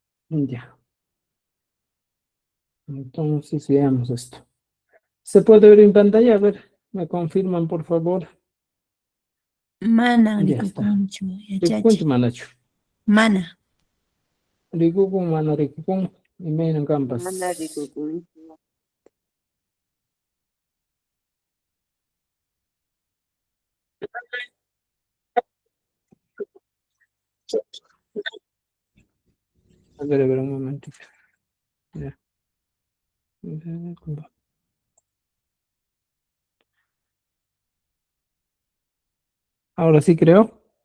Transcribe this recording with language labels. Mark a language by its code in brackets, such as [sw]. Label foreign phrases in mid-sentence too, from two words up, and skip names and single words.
[es] Ya. Entonces, veamos esto. ¿Se puede ver en pantalla? A ver, me confirman, por favor. Mana Ya está. [qu] rikukunchu Rikukunchu yachachi. manachu. Mana. Rikukun mana rikukun. Imayna kampas. Mana rikukunchu. [es] A ver, un momentito. Ya. Ahora sí creo.